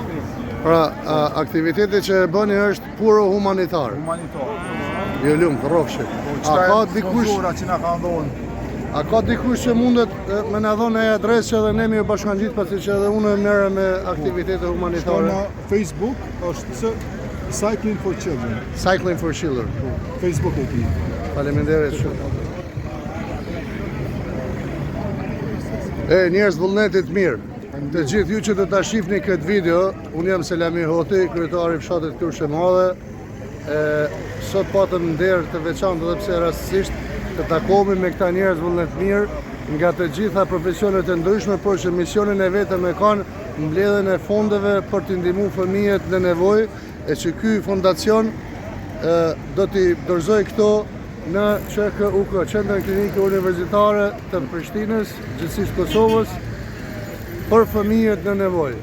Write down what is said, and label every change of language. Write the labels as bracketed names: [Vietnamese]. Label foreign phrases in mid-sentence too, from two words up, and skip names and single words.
[Albanian] Pra, aktiviteti që e bëni është puro humanitar. Humanitar. Jo lumë, të rofshi. A ka dikush që mundet me në dhonë e adres që edhe ne mi u bashkan gjitë pasi që edhe unë e merë me aktivitete humanitare? Shko në Facebook është Cycling for Children. Cycling for Children. Facebook e ki. Faleminderit shumë. Njerëz vullnetit mirë. Të gjithë ju që të ta shifni këtë video, unë jam Selami Hoti, kryetari i fshatit Krusht Madhe. Sot patëm nder të veçantë edhe pse rastësisht të takohemi me këta njerëz vullnet mirë nga të gjitha profesionet e ndryshme, por që misionin e vetëm e kanë mbledhjen e fondeve për të ndihmuar fëmijët në nevojë, e që ky fondacion do t'i dorëzoj këto në QKUK, Qendrën Klinike Universitare të Prishtinës, gjithësisht Kosovës, për fëmijët në nevojë.